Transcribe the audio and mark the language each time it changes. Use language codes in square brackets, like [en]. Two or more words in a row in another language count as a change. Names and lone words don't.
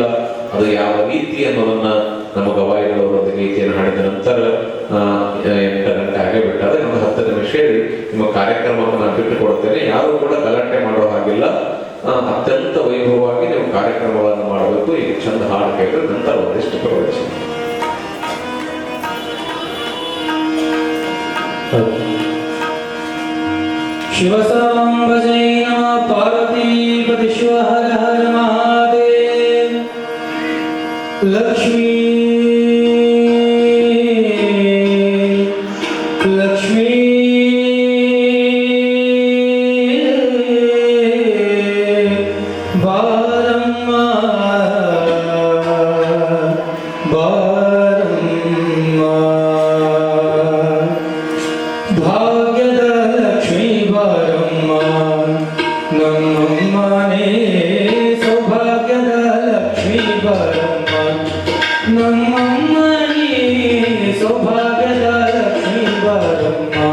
[kn] ಅದು ಯಾವ ರೀತಿ ಅನ್ನೋದನ್ನ ನಮ್ಮ ಗವಾಯಿಗಳವರ ಗೀತೆಯನ್ನು ಹಾಡಿದ ನಂತರ 8 ಗಂಟೆ ಆಗೇ ಬಿಟ್ಟಾರೆ. ಒಂದು 10 ನಿಮಿಷ ಹೇಳಿ ನಿಮ್ಮ ಕಾರ್ಯಕ್ರಮವನ್ನು ನಾನು ಬಿಟ್ಟು ಕೊಡ್ತೇನೆ. ಯಾರು ಕೂಡ ಗಲಾಟೆ ಮಾಡೋ ಹಾಗಿಲ್ಲ. ಅತ್ಯಂತ ವೈಭವವಾಗಿ ನೀವು ಕಾರ್ಯಕ್ರಮಗಳನ್ನು ಮಾಡಬೇಕು. ಈಗ ಚಂದ ಹಾಡು ಕೇಳಿದ್ರೆ ನಂತರ ಒಂದಿಷ್ಟು ಪ್ರವೇಶ. [sa] शिव सांब जय नमः पार्वतीपति शिव हर हर महादेव। [kn] ಲಕ್ಷ್ಮೀ ಲಕ್ಷ್ಮೀ ಬಾರಮ್ಮ ಬಾರಮ್ಮ भाग्यದ ಲಕ್ಷ್ಮೀ ಬಾರಮ್ಮ ನಮ್ಮಮ್ಮನೇ ಸೌಭಾಗ್ಯದ ಲಕ್ಷ್ಮೀ ಬಾರಮ್ಮ ನಮ್ಮಮ್ಮನೇ ಸೌಭಾಗ್ಯದ ಲಕ್ಷ್ಮೀ ಬಾರಮ್ಮ